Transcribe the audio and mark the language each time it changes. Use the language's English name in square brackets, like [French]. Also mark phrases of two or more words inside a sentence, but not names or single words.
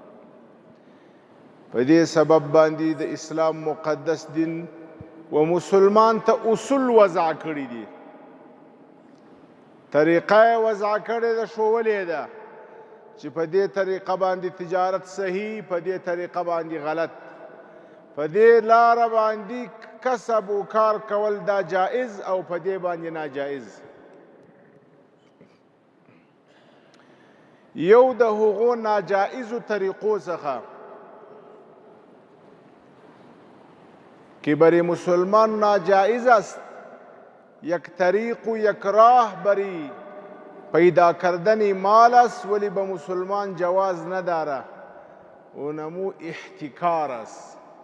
[Pashto] په دې سبب باندې د اسلام مقدس دین و مسلمان ته اصول وضع کړي دي، طریقه وضع کړې ده، ښوولې ده چې په دې طریقه باندې تجارت صحیح، په دې طریقه باندې غلط، په دې لاره باندې کسب و کار کول دا جائز او په دې باندې ناجائز. یو د هغو ناجائزو طریقو څخه [Persian] که بر مسلمان ناجائز است، یک طریق و یک راه بری پیدا کردن مال است ولی به مسلمان جواز نداره، اونمو احتکار است.